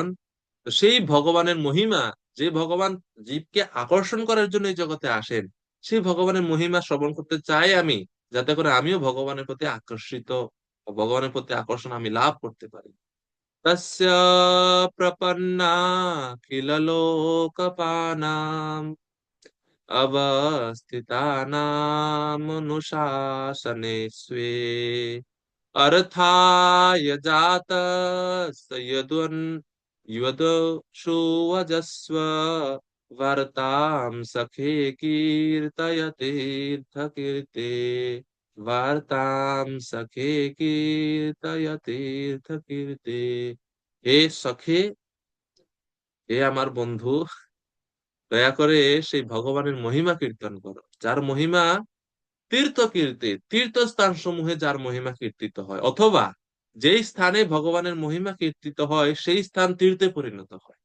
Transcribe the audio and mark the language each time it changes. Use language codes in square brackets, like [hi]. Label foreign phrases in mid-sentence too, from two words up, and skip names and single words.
[bn] তো সেই ভগবানের মহিমা, যে ভগবান জীবকে আকর্ষণ করার জন্য এই জগতে আসেন, সেই ভগবানের মহিমা শ্রবণ করতে চাই আমি, যাতে করে আমিও ভগবানের প্রতি আকর্ষিত, ভগবানের প্রতি আকর্ষণ আমি লাভ করতে পারি। [sa] তস্য প্রপন্না কিল লোকপানাম अवस्थितानामनुशासने स्वे अर्थाय जातस्य यदुषुवजस्व वार्तां सखे कीर्तयतीर्थकीर्ते वार्तां सखे कीर्तयतीर्थकीर्ते। [bn] হে সখে, হে আমার বন্ধু, দয়া করে সেই ভগবানের মহিমা কীর্তন করো, যার মহিমা তীর্থ কীর্তি, তীর্থস্থান সমূহে যার মহিমা কীর্তিত হয়, অথবা যেই স্থানে ভগবানের মহিমা কীর্তিত হয় সেই স্থান তীর্থে পরিণত হয়।